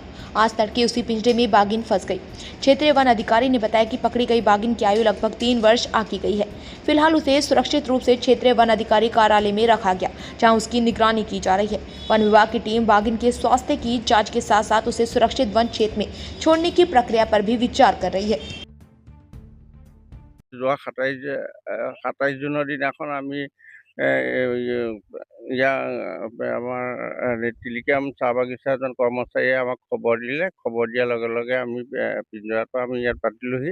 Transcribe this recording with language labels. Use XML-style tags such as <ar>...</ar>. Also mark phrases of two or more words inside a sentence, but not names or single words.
<hi>आज तड़के उसी पिंजरे में बाघिन फंस गई। क्षेत्रीय वन अधिकारी ने बताया कि पकड़ी गई बाघिन की आयु लगभग 3 वर्ष आंकी गई है। फिलहाल उसे सुरक्षित रूप से क्षेत्रीय वन अधिकारी कार्यालय में रखा गया, जहां उसकी निगरानी की जा रही है। वन विभाग की टीम बाघिन के स्वास्थ्य की जांच के साथ साथ उसे सुरक्षित वन क्षेत्र में छोड़ने की प्रक्रिया पर भी विचार कर रही है।</hi> <as>যোৱা ২৭ জুনৰ দিনাখন আমি আমাৰ টিলিকিয়াম চাহ বাগিচা এজন কৰ্মচাৰীয়ে আমাক খবৰ দিলে। খবৰ দিয়াৰ লগে লগে আমি পিঞ্জৰাটো আমি ইয়াত পাতিলোহি।</as>